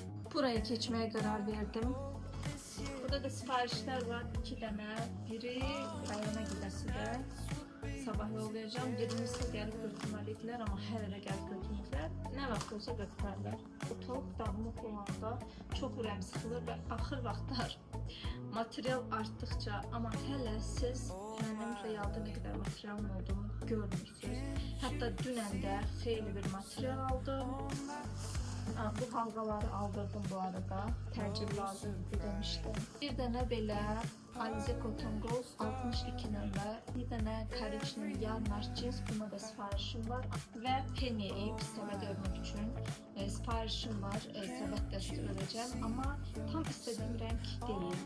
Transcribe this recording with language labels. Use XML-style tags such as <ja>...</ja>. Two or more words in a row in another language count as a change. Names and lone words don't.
<tr>Buraya geçmeye karar verdim. Burada da siparişler var 2 tane. Biri rayona gidesi de sabah yollayacağım. Birincisi gelip götürmelidirler ama her yere gelip götürmekler.</tr> <az>Ne vaxt olsa götürürler. Ortalık dağınıq olanda çok ürəm sıxılır ve axır vaxtlar material arttıkça ama hələ siz mənim realda</az> <tr>ne kadar</tr> <az>materialım olduğunu görmürsünüz. Hatta dünən də xeyli bir material aldım.</az> <tr>Bu halqaları aldırdım bu arada.</tr> <az>Təcil lazımdı demişdim. Bir dənə belə Alize Cotton Gold 62 nömrə, bir dənə Korичневый Yarmar Jeans, buna da siparişim var və Penny'yi səbət örmək üçün siparişim var, səbət dəsti örəcəm, amma tam istədiyim rəng deyil.</az>